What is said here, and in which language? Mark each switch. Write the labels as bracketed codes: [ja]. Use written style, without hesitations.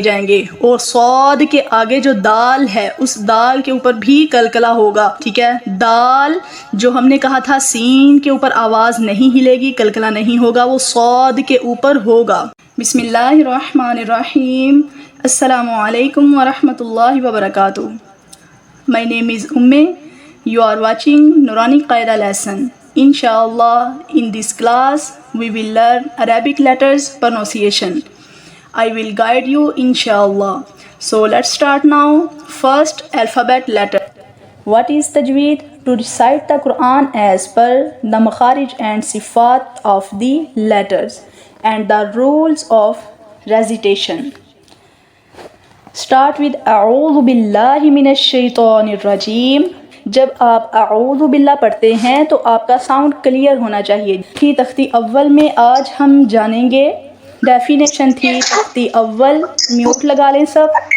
[ur] جائیں گے، اور صاد کے آگے جو دال ہے اس دال کے اوپر بھی کلکلا ہوگا، ٹھیک ہے۔ دال جو ہم نے کہا تھا سین کے اوپر آواز نہیں ہلے گی، کلکلا نہیں ہوگا، وہ صاد کے اوپر ہوگا۔ [ar] بسم اللہ الرحمن الرحیم۔ السلام علیکم ورحمۃ اللہ وبرکاتہ۔ [en] My name is Umme. You are watching Nurani Qaida lesson. Inshallah, in this class, we will learn Arabic letters pronunciation. I will guide you inshallah. So let's start now. First alphabet letter. What is tajweed? To recite the Quran as per the makharij and sifat of the letters and the rules of recitation. Start with [ar] اعوذ باللہ من الشیطان الرجیم۔ [ur] جب آپ اعوذ باللہ پڑھتے ہیں تو آپ کا ساؤنڈ کلیئر ہونا چاہیے۔ تھی تختی اول میں آج ہم جانیں گے ڈیفینیشن تھی تختی اول، میوٹ لگا لیں سب،